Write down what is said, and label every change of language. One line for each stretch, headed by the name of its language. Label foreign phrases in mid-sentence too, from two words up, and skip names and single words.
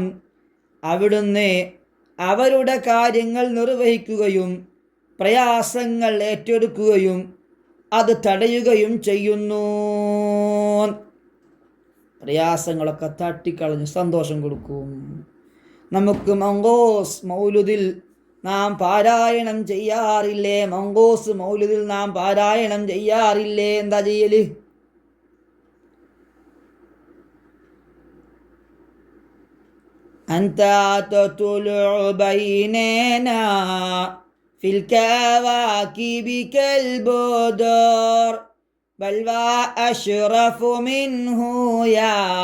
Malayalam: അവിടുന്ന് അവരുടെ കാര്യങ്ങൾ നിർവഹിക്കുകയും പ്രയാസങ്ങൾ ഏറ്റെടുക്കുകയും അത് തടയുകയും ചെയ്യുന്നു. പ്രയാസങ്ങളൊക്കെ തട്ടിക്കളഞ്ഞ് സന്തോഷം കൊടുക്കും. നമുക്ക് മങ്കോസ് മൗലുദിൽ നാം പാരായണം ചെയ്യാറില്ലേ? മങ്കോസ് മൗലുദിൽ നാം പാരായണം ചെയ്യാറില്ലേ? എന്താ ചെയ്യല്?
Arabic: أنت تطلع بيننا في الكواكب كالبدر بل وأشرف منه يا